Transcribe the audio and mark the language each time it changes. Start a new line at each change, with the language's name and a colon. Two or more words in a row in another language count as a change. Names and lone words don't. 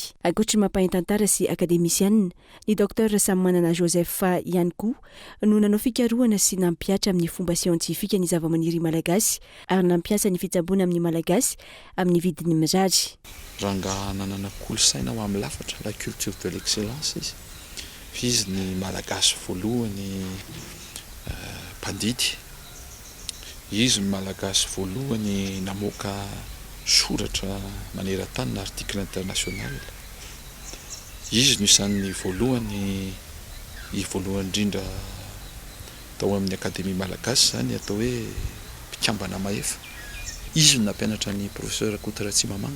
Malagasy: Ankoatry ny mampahay tantara sy akademisianina, ny docteur Samanina Joseph fa ihany koa no nanao fikarohana sy nampiatra amin'ny fomba siantifika ny zava-maniry malagasy ary nampiasa ny fitsaboana amin'ny malagasy amin'ny vidiny mirary. Rangaha nanana kolosaina ho amin'ny lafatra
French: la culture de l'excellence
Malagasy: izy ny malagasy voalohany mpandidy, izy ny malagasy voalohany namoaka soratra maneran-tany na
French: article international,
Malagasy: izy no isan'ny voalohany indrindra tao amin'ny akademia malagasy zany atao hoe mpikambana maefa, izy no nampianatra ny professeur Rakotoratsimamanga.